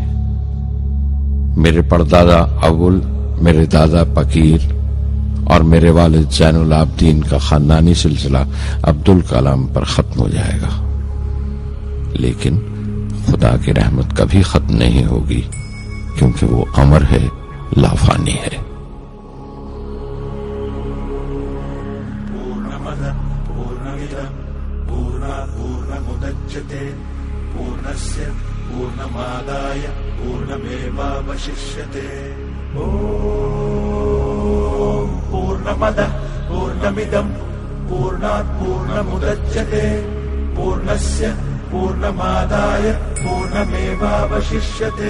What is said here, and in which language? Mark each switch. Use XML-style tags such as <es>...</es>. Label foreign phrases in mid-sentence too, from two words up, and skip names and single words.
<ur>میرے پردادا اول، میرے دادا پکیر اور میرے والد زین العابدین کا خاندانی سلسلہ عبدالکلام پر ختم ہو جائے گا، لیکن خدا کی رحمت کبھی ختم نہیں ہوگی، کیونکہ وہ امر ہے، لافانی ہے۔</ur> <sa>पूर्णस्य पूर्णमादाय पूर्णमेवावशिष्यते। पूर्णमदः पूर्णमिदं पूर्णात् पूर्णमुदच्यते पूर्णस्य पूर्णमादाय पूर्णमेवावशिष्यते।</sa>